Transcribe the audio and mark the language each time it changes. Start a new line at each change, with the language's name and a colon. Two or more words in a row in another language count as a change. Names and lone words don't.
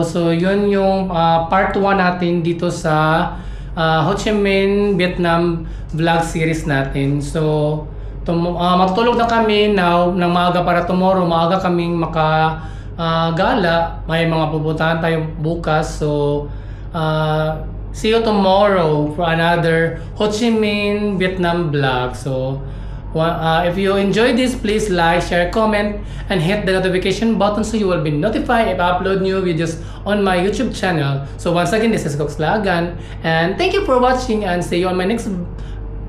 Filipino: So yun yung part 1 natin dito sa Ho Chi Minh, Vietnam
English: vlog series
Filipino: natin. So matutulog na kami now ng maaga para tomorrow maaga kaming gala. May mga pupuntahan tayo bukas.
English: So see you tomorrow for another Ho Chi Minh Vietnam vlog. So if you enjoyed this, please like, share, comment, and hit the notification button so you will be notified if I upload new videos on my YouTube channel. So once again, this is Cox Lagan, and thank you for watching, and see you on my next.